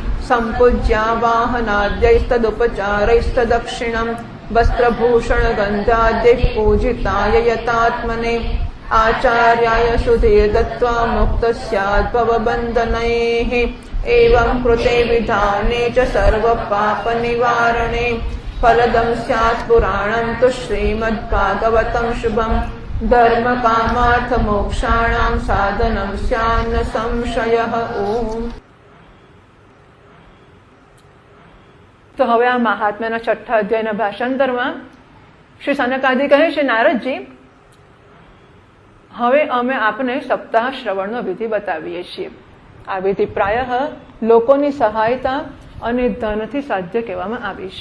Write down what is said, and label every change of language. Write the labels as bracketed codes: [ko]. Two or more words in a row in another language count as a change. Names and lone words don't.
[sa] सम्पूज्यावाहनाद्यैस्तदुपचारैस्तदक्षिणं वस्त्रभूषणगन्धाद्यैः पूजिताय यतात्मने आचार्याय सुधीर् दत्त्वा मुक्तः स्यात् भवबन्धनैः एवं कृते विधाने च सर्वपापनिवारणे फलदं स्यात् पुराणं तु श्रीमद्भागवतं शुभं धर्मकामार्थमोक्षाणां साधनं स्यान्न संशयः। ओम। [gu] તો હવે આ મહાત્મ્યના છઠ્ઠા અધ્યાયના ભાષાંતરમાં શ્રી સનકાદિ કહે છે, નારદજી, હવે અમે આપને સપ્તાહ શ્રવણનો વિધિ બતાવીએ છીએ. આ વિધિ પ્રાયઃ લોકોની સહાયતા અને ધનથી સાધ્ય કહેવામાં આવી છે.